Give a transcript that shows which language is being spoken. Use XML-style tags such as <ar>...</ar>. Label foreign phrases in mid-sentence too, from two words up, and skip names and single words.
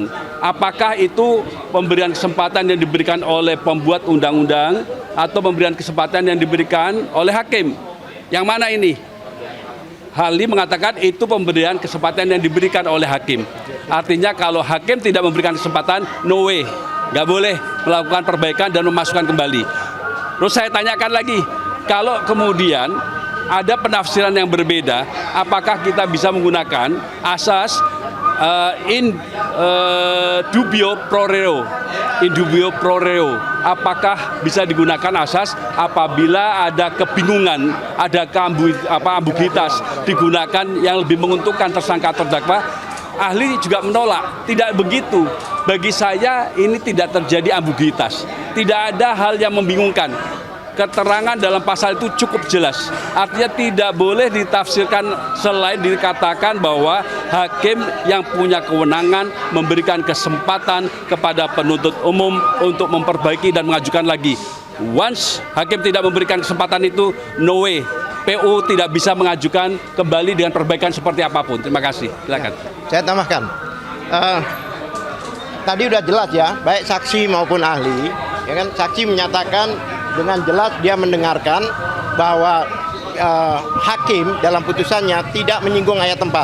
<id>Apakah itu pemberian kesempatan yang diberikan oleh pembuat undang-undang atau pemberian kesempatan yang diberikan oleh hakim? Yang mana ini? Ahli mengatakan itu pemberian kesempatan yang diberikan oleh hakim. Artinya kalau hakim tidak memberikan kesempatan,</id> <en>no way,</en> <id>nggak boleh melakukan perbaikan dan memasukkan kembali. Terus saya tanyakan lagi, kalau kemudian ada penafsiran yang berbeda, apakah kita bisa menggunakan asas</id> <la>in dubio pro reo? In dubio pro reo.</la> <id>Apakah bisa digunakan asas apabila ada kebingungan, ada ambiguitas digunakan yang lebih menguntungkan tersangka terdakwa? Ahli juga menolak, tidak begitu. Bagi saya ini tidak terjadi ambiguitas, tidak ada hal yang membingungkan. Keterangan dalam pasal itu cukup jelas. Artinya tidak boleh ditafsirkan selain dikatakan bahwa hakim yang punya kewenangan memberikan kesempatan kepada penuntut umum untuk memperbaiki dan mengajukan lagi. Once hakim tidak memberikan kesempatan itu,</id> <en>no way.</en> <id>PU tidak bisa mengajukan kembali dengan perbaikan seperti apapun. Terima kasih. Silakan. Saya tambahkan. Tadi udah jelas ya, baik saksi maupun ahli. Ya kan, saksi menyatakan dengan jelas dia mendengarkan bahwa hakim dalam putusannya tidak menyinggung ayat 4.</id>